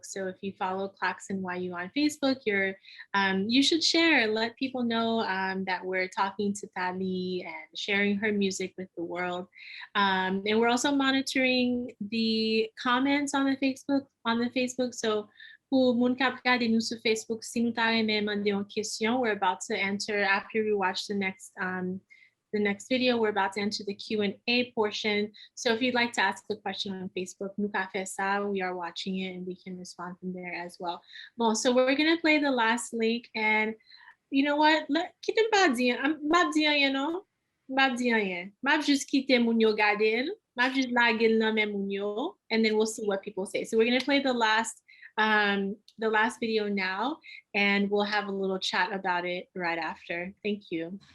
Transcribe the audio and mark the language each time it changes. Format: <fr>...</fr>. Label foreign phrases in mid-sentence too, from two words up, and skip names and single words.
<en>So if you follow CLACS NYU on Facebook, you should share, let people know that we're talking to Talie and sharing her music with the world. And we're also monitoring the comments on the Facebook. So</en> <ht>pour moun kap gade nou sur Facebook, si nou ta remè mande yon question,</ht> <en>we're about to enter, after we watch the next video, we're about to enter the Q&A portion. So if you'd like to ask a question on Facebook,</en> <ht>nou ka fè sa,</ht> <en>we are watching it and we can respond from there as well. Bon, so we're gonna play the last link, and you know what?</en> <ht>Kitem pa diyan, map diyan yon no? Map diyan yon. Map just kite moun yo gade, map just lage nan men moun yo,</ht> <en>and then we'll see what people say. So we're gonna play the last video now, and we'll have a little chat about it right after. Thank you.</en>